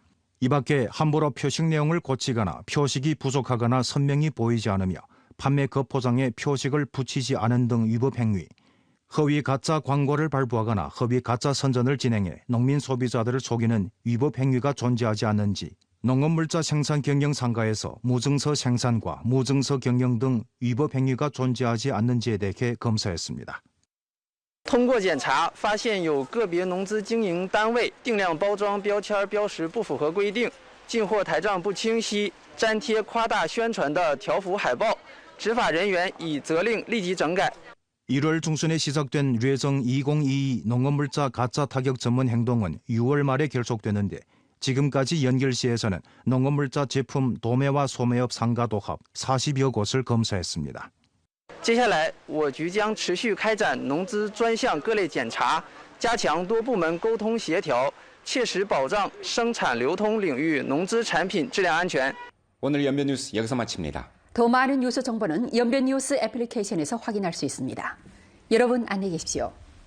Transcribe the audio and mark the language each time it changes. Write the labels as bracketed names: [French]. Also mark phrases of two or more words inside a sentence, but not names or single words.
[Korean] 이 밖에 함부로 표식 내용을 고치거나 표식이 부족하거나 선명히 보이지 않으며 판매 거포장에 표식을 붙이지 않은 등 위법 행위, 허위 가짜 광고를 발부하거나 허위 가짜 선전을 진행해 농민 소비자들을 속이는 위법 행위가 존재하지 않는지, 농업물자 생산 경영 상가에서 무증서 생산과 무증서 경영 등 위법 행위가 존재하지 않는지에 대해 검사했습니다. [Chinese] 通过检查，发现有个别农资经营单位定量包装标签标识不符合规定，进货台账不清晰，粘贴夸大宣传的条幅海报，执法人员已责令立即整改。 [Korean] 1월 중순에 시작된 뢰정 2022 농업물자 가짜 타격 전문 행동은 6월 말에 결속되는데 지금까지 연길시에서는 농업물자 제품 도매와 소매업 상가 도합 40여 곳을 검사했습니다. [Chinese] 接下来，我局将持续开展农资专项各类检查，加强多部门沟通协调，切实保障生产流通领域农资产品质量安全。 [Korean] 오늘 연변 뉴스 여기서 마칩니다. 더 많은 뉴스 정보는 연변 뉴스 애플리케이션에서 확인할 수 있습니다. 여러분 안녕히 계십시오.